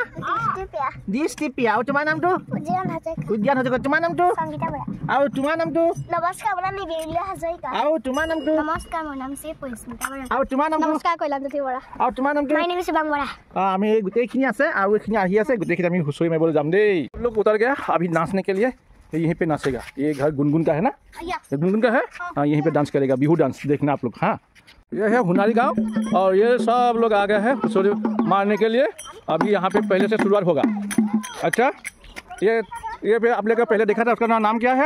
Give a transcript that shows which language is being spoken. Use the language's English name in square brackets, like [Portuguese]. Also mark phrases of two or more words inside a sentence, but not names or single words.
[Assamese] দৃষ্টিপ্ৰিয়া। আৰু তোমাৰ নামটো? উদ্যান হাজৰিকা। তোমাৰ নামটো? আৰু তোমাৰ নামটো? নমস্কাৰ মোৰ নাম নিবিৰলি হাজৰিকা। আৰু তোমাৰ নামটো? নমস্কাৰ মোৰ নাম শ্ৰী পৰিস্মিতা বৰা। আৰু তোমাৰ নামটো? নমস্কাৰ কৈলামজ্যোতি বৰা। আৰু তোমাৰ নামটো? [English] My name is শিৱাং বৰা। [Assamese] আমি গোটেইখিনি আছে আৰু এইখিনি আহি আছে গোটেইখিনি আমি হুঁচৰি মাৰিবলৈ যাম দেই। [Hindi] लोग उतर गया अभी नाचने के लिए यहीं पे नाचेगा। ये घर गुनगुन का है ना, ये गुनगुन का है। हाँ यहीं पे डांस करेगा बिहू डांस देखना आप लोग। हाँ ये है हुनारी गांव और ये सब लोग आ गए हैं हुँचरी मारने के लिए। अभी यहाँ पे पहले से शुरुआत होगा। अच्छा ये पे आप लोग पहले देखा था उसका नाम क्या है?